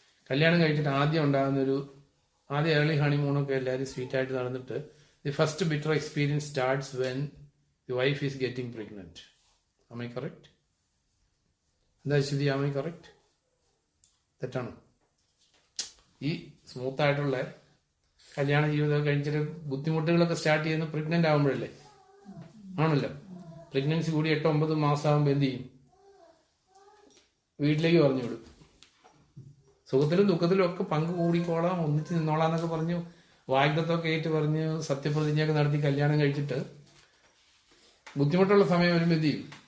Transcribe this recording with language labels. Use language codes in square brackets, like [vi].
[ml] കല്യാണം കഴിച്ചിട്ട് ആദ്യം ഉണ്ടാകുന്നൊരു ഏർലി ഹണിമൂണൊക്കെ എല്ലാവരും സ്വീറ്റായിട്ട് നടന്നിട്ട് [en] the first bitter experience starts when the wife is getting pregnant. Am I correct? [ml] എന്താ ശരി, [en] am I correct? [ml] തെറ്റാണോ? ഈ സ്മൂത്ത് ആയിട്ടുള്ള കല്യാണ ജീവിതം കഴിച്ചിട്ട് ബുദ്ധിമുട്ടുകളൊക്കെ സ്റ്റാർട്ട് ചെയ്യുന്ന പ്രഗ്നന്റ് ആകുമ്പോഴല്ലേ? ആണല്ലോ. പ്രഗ്നൻസി കൂടി 8-9 മാസം ആകുമ്പോൾ എന്ത് ചെയ്യും? വീട്ടിലേക്ക് പറഞ്ഞു വിടും. സുഖത്തിലും ദുഃഖത്തിലും ഒക്കെ പങ്ക് കൂടിക്കോളാം, ഒന്നിച്ച് നിന്നോളാം എന്നൊക്കെ പറഞ്ഞു വാഗ്ദത്തൊക്കെ ഏറ്റു പറഞ്ഞ് സത്യപ്രതിജ്ഞയൊക്കെ നടത്തി കല്യാണം കഴിച്ചിട്ട് ബുദ്ധിമുട്ടുള്ള സമയം വരുമ്പോൾ എന്ത് ചെയ്യും?